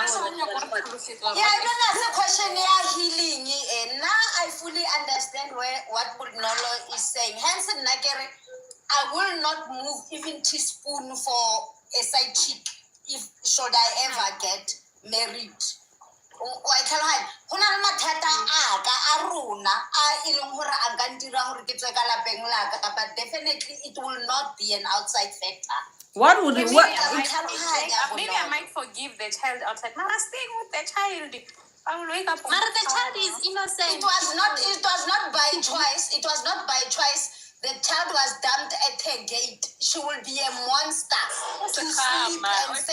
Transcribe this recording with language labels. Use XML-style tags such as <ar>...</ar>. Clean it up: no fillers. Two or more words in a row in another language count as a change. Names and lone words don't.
<en>Yeah, I don't ask a question. Yeah, healing. Now I fully understand what Nolo is saying. Hence, Nagere, I will not move even teaspoon for a side chick if should I ever get married.</en> <tn>Wa tlhaloganya go na le mathata a ka a rona a e leng gore a ka ntira gore ke tswe ka lapeng la ka,</tn> <en>but definitely it will not be an outside factor. What would Maybe what? maybe I might forgive the child outside. Mama, staying with the child. I will wake up. Mara, the child is innocent. It was not by choice. It was not by choice. The child was dumped at her gate. She will be a monster to sleep and say,</en>